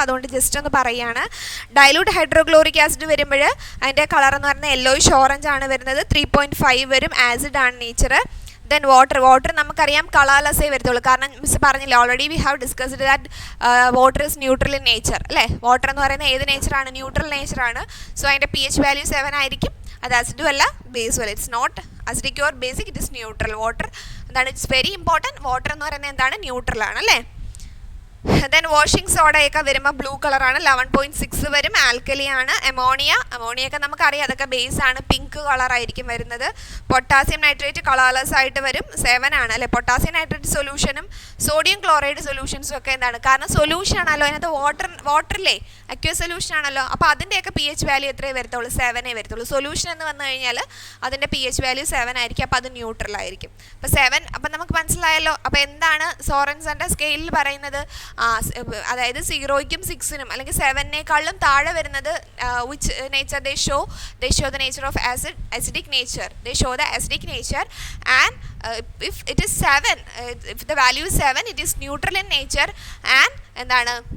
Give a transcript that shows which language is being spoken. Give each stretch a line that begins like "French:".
Malayalam: അതുകൊണ്ട് ജസ്റ്റ് ഒന്ന് പറയുകയാണ്. ഡൈലൂട്ട് ഹൈഡ്രോക്ലോറിക് ആസിഡ് വരുമ്പോൾ അതിൻ്റെ കളർ എന്ന് പറയുന്നത് യെല്ലോയിഷ് ഓറഞ്ച് ആണ് വരുന്നത്. 3.5 വരും, ആസിഡ് ആണ് നേച്ചർ. ദെൻ വാട്ടർ നമുക്കറിയാം കളർലെസ്സേ വരത്തുള്ളൂ. കാരണം മിസ് പറഞ്ഞില്ല,
English: Already we have discussed that water is neutral in nature അല്ലേ.
Malayalam: വാട്ടർ എന്ന് പറയുന്നത് ഏത് നേച്ചറാണ്? ന്യൂട്രൽ നേച്ചറാണ്. സോ അതിൻ്റെ pH വാല്യൂ 7 ആയിരിക്കും. അത് ആസിഡും അല്ല ബേസും അല്ല.
English: It's not acidic or basic, it is neutral.
Malayalam: Water എന്താണ്?
English: It's very important.
Malayalam: വാട്ടർ എന്ന് പറയുന്നത് എന്താണ്? ന്യൂട്രൽ ആണ് അല്ലേ. ദെൻ വാഷിംഗ് സോഡയൊക്കെ വരുമ്പോൾ ബ്ലൂ കളറാണ്, 11.6 വരും, ആൽക്കലി ആണ്. അമോണിയൊക്കെ നമുക്കറിയാം, അതൊക്കെ ബേസ് ആണ്, പിങ്ക് കളറായിരിക്കും വരുന്നത്. പൊട്ടാസ്യം നൈട്രേറ്റ് കളർലെസ് ആയിട്ട് വരും, 7 ആണ് അല്ലേ. പൊട്ടാസ്യം നൈട്രേറ്റ് സൊല്യൂഷനും സോഡിയം ക്ലോറൈഡ് സൊല്യൂഷൻസും ഒക്കെ എന്താണ്? കാരണം സൊല്യൂഷൻ ആണല്ലോ, അതിനകത്ത് വാട്ടറില്ലേ അക്വസ് സൊല്യൂഷൻ ആണല്ലോ. അപ്പോൾ അതിൻ്റെയൊക്കെ pH വാല്യൂ എത്രയേ വരത്തുള്ളൂ? 7 വരത്തുള്ളൂ. സൊല്യൂഷൻ എന്ന് വന്നു കഴിഞ്ഞാൽ അതിൻ്റെ pH വാല്യൂ 7 ആയിരിക്കും. അപ്പോൾ അത് ന്യൂട്രൽ ആയിരിക്കും. അപ്പോൾ 7, അപ്പം നമുക്ക് മനസ്സിലായല്ലോ. അപ്പോൾ എന്താണ് സോറൻസൻ്റെ സ്കെയിലിൽ പറയുന്നത്? അതായത് 0ക്കും 6നും അല്ലെങ്കിൽ 7നേക്കാളും താഴെ വരുന്നത്
English: which nature they show the nature of acidic nature. They show the acidic nature, and if it is 7, if the value is 7, it is neutral in nature. And
Malayalam: എന്താണ്?